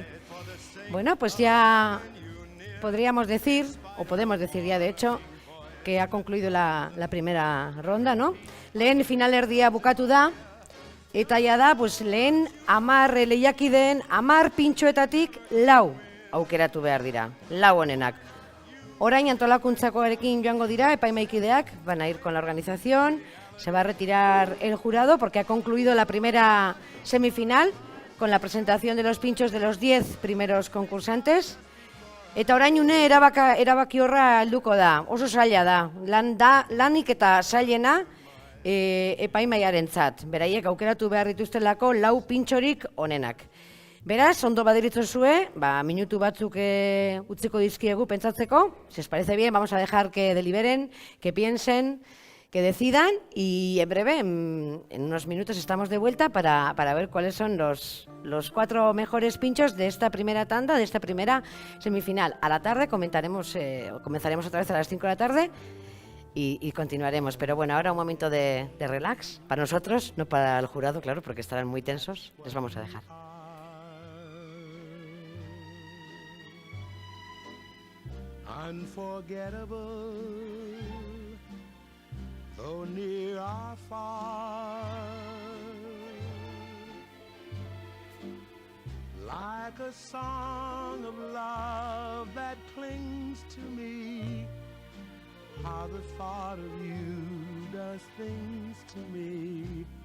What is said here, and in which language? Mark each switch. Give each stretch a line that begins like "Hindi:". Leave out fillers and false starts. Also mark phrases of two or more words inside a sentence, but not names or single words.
Spanish: Bueno, pues ya podríamos decir, o podemos decir ya de hecho, que ha concluido la primera ronda, ¿no?
Basque: Lehen finalerdia bukatu da, Eta da, pues, lehen 10 lehiakideen 10 pintxoetatik 4 aukeratu behar dira, 4 honenak. Orain antolakuntzakoarekin joango dira, epaimaikideak,
Spanish: van a ir con la organización, se va a retirar el jurado porque ha concluido la primera semifinal con la presentación de los pinchos de los 10 primeros concursantes.
Basque: Eta orain une erabaki horra helduko da, oso zaila da, lanik eta zailena epaimaiarentzat. Beraiek aukeratu behar dituztelako 4 pintxorik onenak. Beraz, ondo badiritzozue, minutu batzuk utziko dizkiegu pentsatzeko.
Spanish: Si os parece bien, vamos a dejar que deliberen, que piensen, que decidan y en breve, en unos minutos, estamos de vuelta para ver cuáles son los 4 mejores pinchos de esta primera tanda, de esta primera semifinal. A la tarde comenzaremos otra vez a las 5 de la tarde y continuaremos. Pero bueno, ahora un momento de relax para nosotros, no para el jurado, claro, porque estarán muy tensos. Les vamos a dejar.
English: Unforgettable, though near or far, like a song of love that clings to me, how the thought of you does things to me.